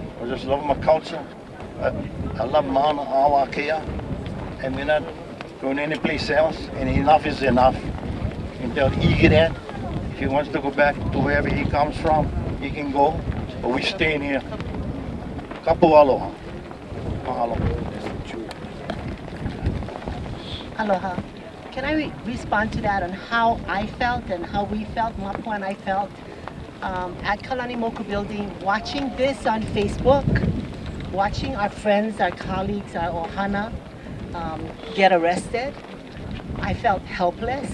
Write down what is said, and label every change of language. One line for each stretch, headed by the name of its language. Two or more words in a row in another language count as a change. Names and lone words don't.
English: I just love my culture. I love Mauna Awa Kea, and we're not going any place else. And enough is enough. And tell Iggy that if he wants to go back to wherever he comes from, he can go. But we're staying here.
Hawaiian: Kapu aloha.
English: Mahalo. Aloha. Can I respond to that on how I felt and how we felt, Mapua and I felt at Kalani Moku building, watching this on Facebook, watching our friends, our colleagues, our ohana get arrested. I felt helpless.